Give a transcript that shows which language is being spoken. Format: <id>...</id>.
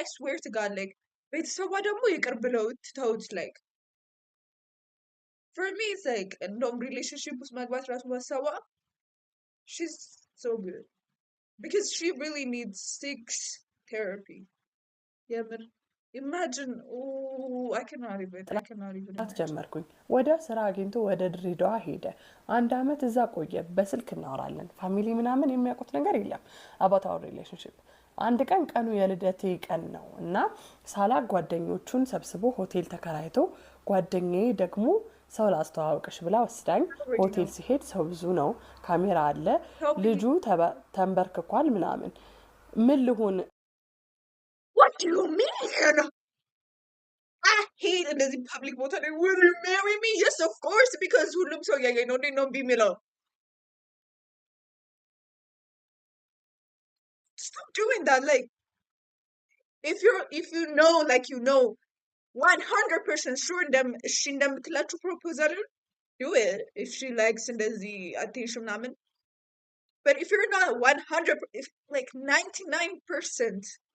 <en>I swear to God like</en> <am>ቤተሰቧ ደግሞ ይቅር ብለው ትተውት</am> <en>like for me it's like</en> <am>እንደውም</am> <en>relationship</en> <am>ውስጥ መግባት ራሱ ማሰቧ</am> <en>she's so good because she really needs 6 therapy.</en> <am>የምር</am> <en>imagine I cannot even</en> <am>ጀመርኩኝ። ወደ ስራ አግኝቶ ወደ ድሬዳዋ ሄደ። 1 ዓመት እዛ ቆየ። በስልክ እናወራለን። ፋሚሊ ምናምን የሚያውቁት ነገር የለም</am> <en>about our relationship.</en> <am>አንድ ቀኑ የልደቴ ቀን ነው እና ሳላ ጓደኞቹን ሰብስቦ ሆቴል ተከራይቶ ጓደኛዬ ደግሞ ሰው ላስተዋወቅሽ ብላ ወስዳኝ ሆቴል ሲሄድ ሰው ብዙ ነው፣ ካሜራ አለ፣ ልጁ ተንበርክኳል ምናምን ምን ልሁን</am> <en>What do you mean? I hate እንደዚህ public</en> <am>ቦታ ላይ</am> <en>will you marry me? Yes of course because</en> <am>ሁሉም ሰው ያየኝ ነው እንዴ ነው ቢሚለው</am> <en>stop doing that like if you know like you know 100% sure she</en> <am>እንደምትላችሁ</am> <en>proposal do it if she likes እንደዚህ attention ምናምን but if you're not 100 if like 99%</en>